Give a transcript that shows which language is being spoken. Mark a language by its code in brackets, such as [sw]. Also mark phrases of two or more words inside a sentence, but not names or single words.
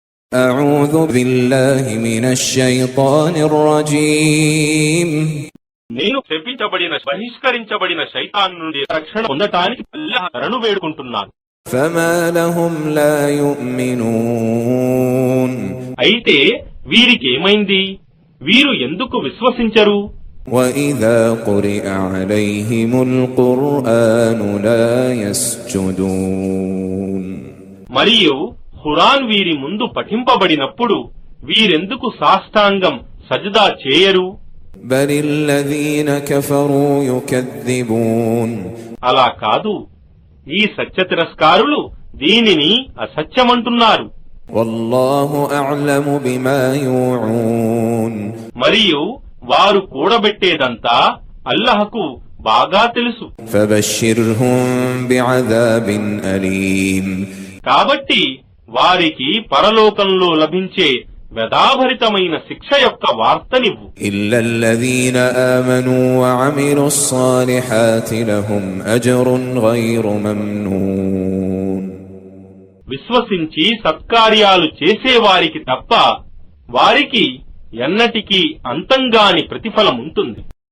[ar] أعوذ بالله من الشيطان الرجيم [te] నేను శపించబడిన బహిష్కరించబడిన శైతాన్ నుండి రక్షణ పొందటానికి అల్లాహ్ శరణు వేడుకుంటున్నాను. [ar] فما لهم لا يؤمنون [te] అయితే వీరికి ఏమైంది? వీరు ఎందుకు విశ్వసించరు? [ar] وإذا قرئ عليهم القرآن لا يسجدون [te] మరియు ఖురాన్ వీరి ముందు పఠింపబడినప్పుడు వీరెందుకు సాష్టాంగం సజదా చేయరు? [ar] بل الذين كفروا يكذبون [te] అలా కాదు, ఈ సత్య తిరస్కారులు దీనిని అసత్యమంటున్నారు. [ar] والله أعلم بما يوعون [te] మరియు వారు కూడబెట్టేదంతా అల్లాహకు బాగా తెలుసు. [ar] فبشرهم بعذاب أليم [te] కాబట్టి వారికి పరలోకంలో లభించే వ్యధాభరితమైన శిక్ష యొక్క వార్తనివ్వు. [ar] إلا الذين آمنوا وعملوا الصالحات لهم أجر غير ممنون [te] విశ్వసించి సత్కార్యాలు చేసేవారికి తప్ప వారికి ఎన్నటికీ అంతంగాని ప్రతిఫలం ఉంటుంది.